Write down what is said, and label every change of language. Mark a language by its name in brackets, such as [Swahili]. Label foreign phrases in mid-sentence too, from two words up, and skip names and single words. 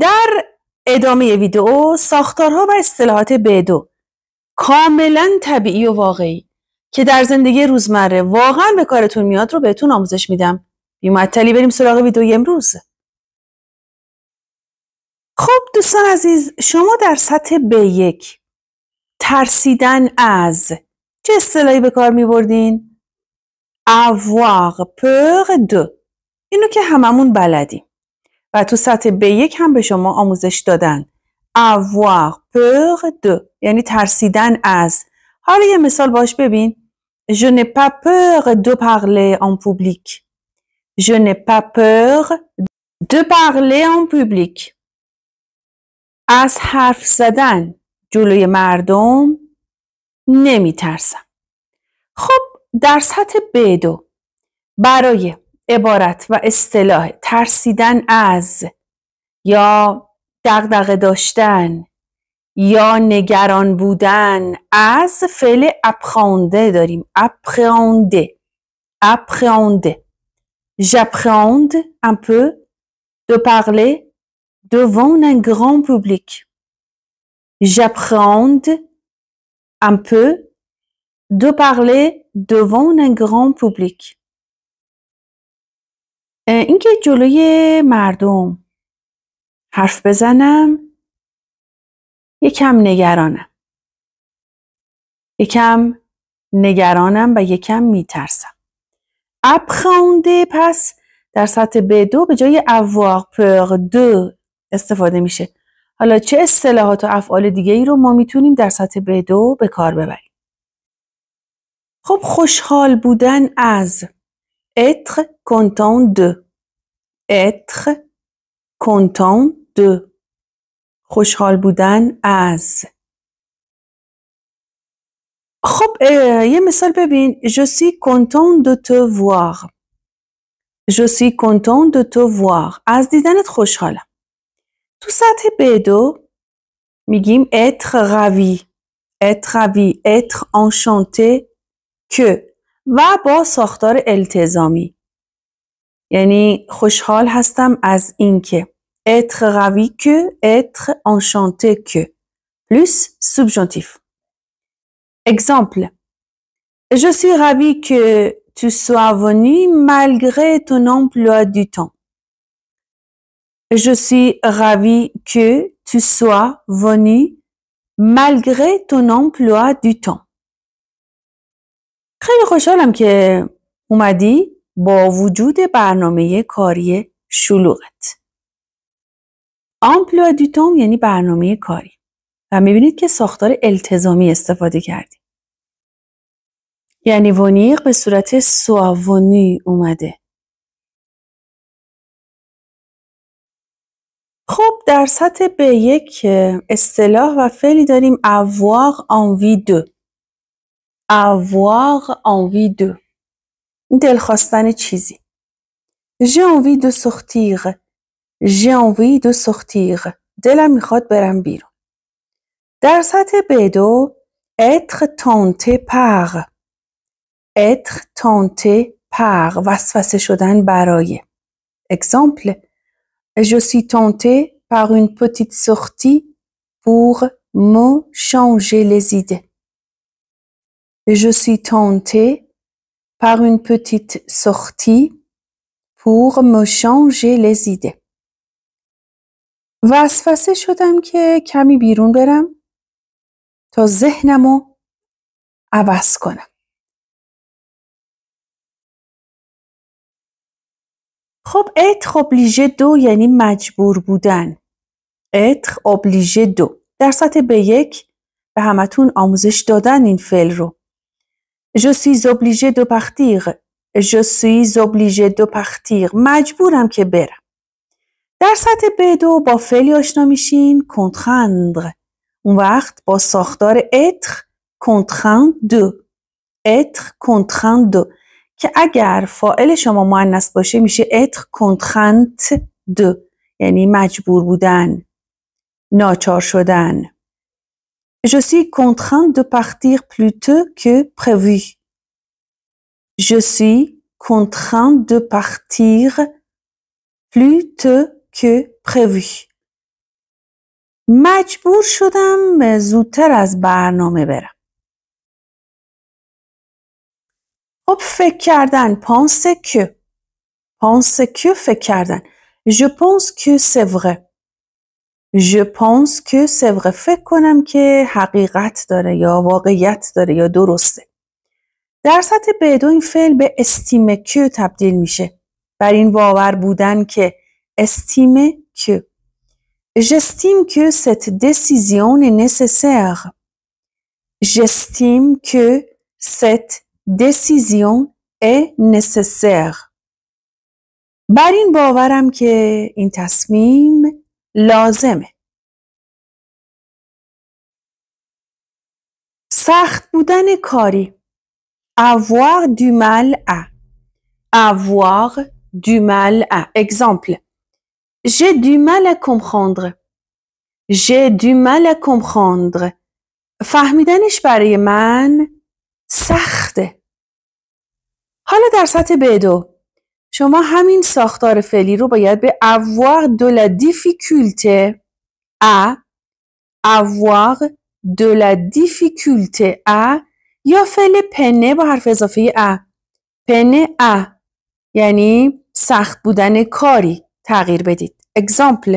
[Persian] در ادامه ویدیو ساختارها و اصطلاحات B2 کاملا طبیعی و واقعی که در زندگی روزمره واقعا به کارتون میاد رو بهتون آموزش میدم. بی‌معطلی بریم سراغ ویدیوی امروز. خب دوستان عزیز، شما در سطح B1 ترسیدن از چه اصطلاحی به کار میبردین؟ [French] avoir peur de. [Persian] اینو که هممون بلدیم و تو سطح B1 هم به شما آموزش دادن. [French] avoir peur de [Persian] یعنی ترسیدن از. حالا یه مثال باش ببین. [French] Je n'ai pas peur de parler en public. Je n'ai pas peur de parler en public. [Persian] از حرف زدن جلوی مردم نمی ترسم. خب در سطح B2 برای عبارت و اصطلاح ترسیدن از یا دغدغه داشتن یا نگران بودن از فعل appréhender داریم. [French] appréhender. J'appréhende un peu de parler devant un grand public. J'appréhende un peu de parler devant un grand public. [Persian] اینکه جلوی مردم حرف بزنم یکم نگرانم و یکم میترسم. appréhender پس در سطح B2 به جای [French] avoir peur de [Persian] استفاده میشه. حالا چه اصطلاحات و افعال دیگه ای رو ما میتونیم در سطح B2 به کار ببریم؟ خب خوشحال بودن از [French] être content de. être content de. [Persian] خوشحال بودن از. خب یه مثال ببین. [French] Je suis content de te voir. Je suis content de te voir. [Persian] از دیدنت خوشحالم. تو سطح B2 میگیم [French] être ravi. être ravi. être enchanté que [Persian] و با ساختار التزامی. یعنی خوشحال هستم از اینکه. [French] être ravi que, être enchanté que. Plus subjonctif. Exemple. Je suis ravie que tu sois venu malgré ton emploi du temps. Je suis ravie que tu sois venu malgré ton emploi du temps. [Persian] خیلی خوشحالم که اومدی با وجود برنامه کاری شلوغت. [French] emploi du temps [Persian] یعنی برنامه کاری. و میبینید که ساختار التزامی استفاده کردیم. یعنی ونیر به صورت سوونی اومده. خب در سطح B1 اصطلاح و فعلی داریم avoir envie de. [French] avoir envie de. [Persian] دلخواستن چیزی. [French] j'ai envie de sortir. j'ai envie de sortir. [Persian] دلم میخواد برم بیرون. در سطح B2 [French] être tenté par. être tenté par. [Persian] وسوسه شدن برای. [French] Exemple. Je suis tenté par une petite sortie pour me changer les idées. Je suis tenté par une petite sortie pour me changer les idées. [Persian] وسوسه شدم که کمی بیرون برم تا ذهنمو عوض کنم. خب [French] être obligé de [Persian] یعنی مجبور بودن. [French] être obligé de. [Persian] در سطح B1 به همتون آموزش دادن این فعل رو. [French] Je suis obligé de partir. Je suis obligé de partir. [Persian] مجبورم که برم. در سطح B2 با فعلی آشنا میشین contraindre. اون وقت با ساختار [French] être contraint de. être contraint de [Persian] که اگر فاعل شما مؤنث باشه میشه [French] être contrainte de، [Persian] یعنی مجبور بودن، ناچار شدن. [French] Je suis contrainte de partir plus tôt que prévu. Je suis contrainte de partir plus tôt que prévu. [Persian] مجبور شدم زودتر از برنامه برم. خب فکر کردن [French] pense que [Persian] فکر کردن. [French] Je pense que c'est vrai. Je pense que c'est vrai. [Persian] فکر کنم که حقیقت داره یا واقعیت داره یا درسته. در سطح B2 این فعل به [French] estime que [Persian] تبدیل میشه. بر این باور بودن که [French] estime que. J'estime que cette décision est nécessaire. J'estime que cette décision est nécessaire. [Persian] بر این باورم که این تصمیم لازمه. سخت بودن کاری. [French] Avoir du mal à. Avoir du mal à. Exemple. J'ai du mal à comprendre. J'ai du mal à comprendre. [Persian] فهمیدنش برای من سخته. حالا در سطح B2 شما همین ساختار فعلی رو باید به [French] avoir de la difficulté à، avoir de la difficulté à [Persian] یا فعل پنه با حرف اضافه ا، [French] peiner à [Persian] یعنی سخت بودن کاری تغییر بدید. [French] Exemple.